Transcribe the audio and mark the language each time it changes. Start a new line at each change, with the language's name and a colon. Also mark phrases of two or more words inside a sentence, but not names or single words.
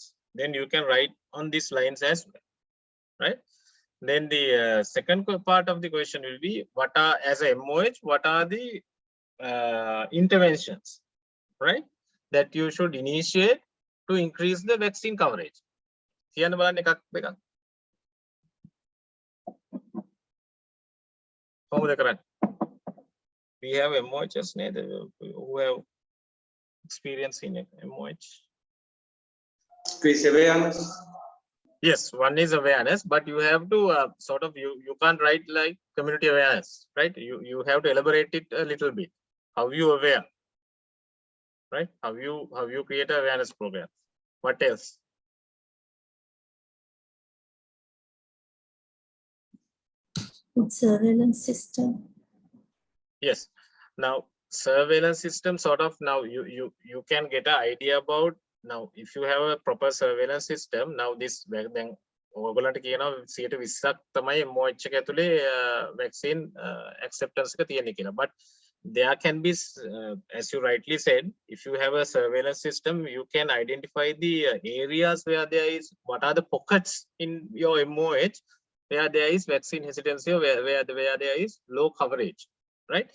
English: Then you can write on these lines as well, right? Then the second part of the question will be, what are, as a MOH, what are the interventions, right, that you should initiate to increase the vaccine coverage?
Sinhala: කියන්න බලන්න එකක් දෙකක්. කොහොමද කරන්නේ?
English: We have MOHs නේද who have experience in MOH. Quiz awareness. Yes, one is awareness, but you have to sort of you can't write like community awareness, right? You have to elaborate it a little bit. How you aware, right? How you create an awareness program. What else? Surveillance system. Yes. Now surveillance system sort of now you can get an idea about now if you have a proper surveillance system now this then
Sinhala: ඔයගොල්ලන්ට කියනවා 120ක් තමයි MOH එක ඇතුලේ vaccine acceptance එක තියෙන්නේ කියලා.
English: But there can be as you rightly said, if you have a surveillance system you can identify the areas where there is what are the pockets in your MOH where there is vaccine hesitancy or where there is low coverage, right?